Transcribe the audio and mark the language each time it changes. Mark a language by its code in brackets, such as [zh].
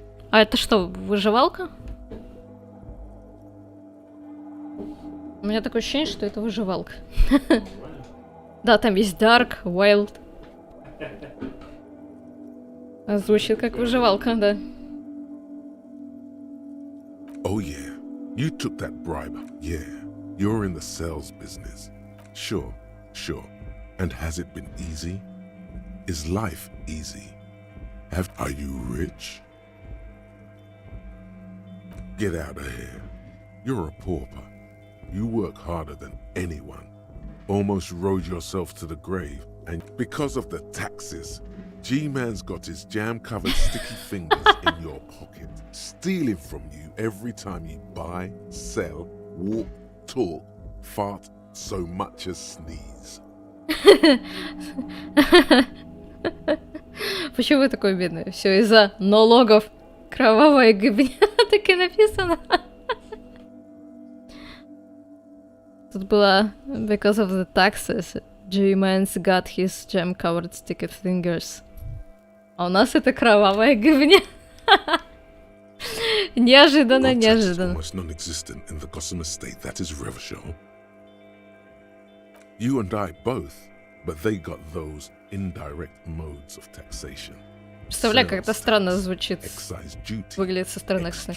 [ru] А это что, выживалка? У меня такое ощущение, что это выживалка. Да, там есть Dark, Wild. Звучит как выживалка, да. [en] Oh yeah, you took that bribe. Yeah, you're in the sales business. Sure, sure. And has it been easy? Is life easy? Are you rich? Get out of here. You're a pauper. You work harder than anyone. Almost rode yourself to the grave. And because of the taxes, G-Man's got his jam-covered sticky fingers in your pocket, stealing from you every time you buy, sell, walk, talk, fart, so much as sneeze. [ru] Почему вы такой бедный? Все из-за налогов. Кровавая гыбня. Так и написано. Тут было [en] because of the taxes, G-Man's got his jam-covered sticky fingers. [ru] А у нас это кровавая гыбня. Неожиданно, неожиданно. [en] Almost non-existent in the Gossamer state that is Revachol. You and I both, but they got those indirect modes of taxation. [ru] Представляю, как это странно звучит. Выглядит со стороны.